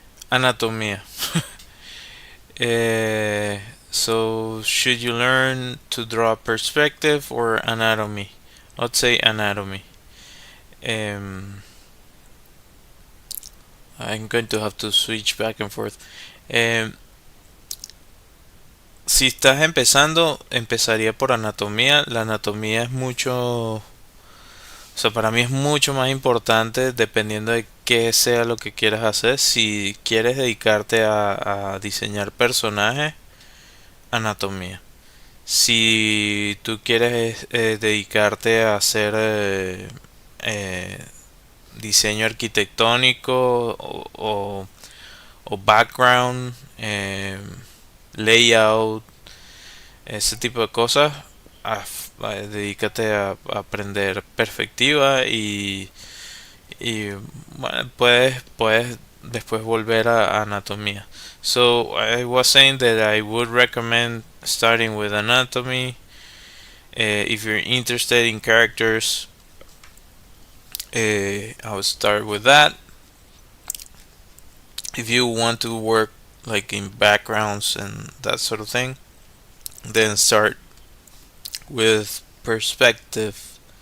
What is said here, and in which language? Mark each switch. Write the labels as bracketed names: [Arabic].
[English] Anatomía. uh, so should you learn to draw perspective or anatomy? Let's say anatomy. Um, I'm going to have to switch back and forth. [Spanish] Um, si estás empezando, empezaría por anatomía. La anatomía es mucho, o sea, para mí es mucho más importante dependiendo de qué sea lo que quieras hacer. Si quieres dedicarte a diseñar personajes, anatomía. Si tú quieres dedicarte a hacer eh, diseño arquitectónico o background, layout, ese tipo de cosas, dedícate a aprender perspectiva y bueno, puedes después volver a anatomía. [English] So I was saying that I would recommend starting with anatomy. If you're interested in characters, I would start with that. If you want to work like in backgrounds and that sort of thing, then start with perspective.